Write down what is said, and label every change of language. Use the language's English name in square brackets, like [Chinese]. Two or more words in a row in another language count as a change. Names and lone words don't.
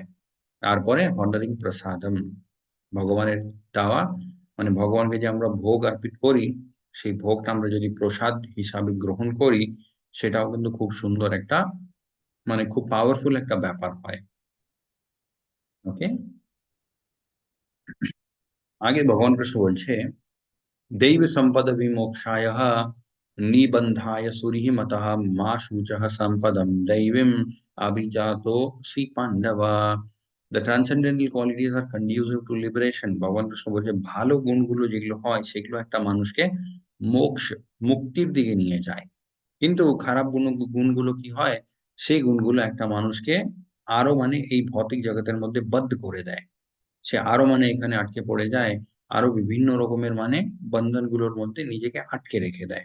[Bangla] তারপরে হন্ডারিং প্রসাদম, ভগবানের দেওয়া মানে ভগবানকে যে আমরা ভোগ অর্পিত করি, সেই ভোগটা আমরা যদি প্রসাদ হিসাবে গ্রহণ করি, সেটাও কিন্তু খুব সুন্দর একটা মানে খুব পাওয়ারফুল একটা ব্যাপার হয়। ওকে, আগে ভগবান কৃষ্ণ বলছে, [Sanskrit] दैव संपद विमोक्षाय निबंधाय सुरी मतः मा शुचः संपदम दैवीम अभिजातो सी पांडवा। [English] The transcendental qualities are conducive to liberation. [Bangla] ভগবান কৃষ্ণ বলছে ভালো গুণগুলো যেগুলো হয় সেগুলো একটা মানুষকে মোক্ষ, মুক্তির দিকে নিয়ে যায়। কিন্তু খারাপ গুণগুলো কি হয়, সেই গুণগুলো একটা মানুষকে আরো মানে এই ভৌতিক জগতের মধ্যে বদ্ধ করে দেয়। সে আরো মানে এখানে আটকে পড়ে যায়, আরো বিভিন্ন রকমের মানে বন্ধনগুলোর মধ্যে নিজেকে আটকে রেখে দেয়।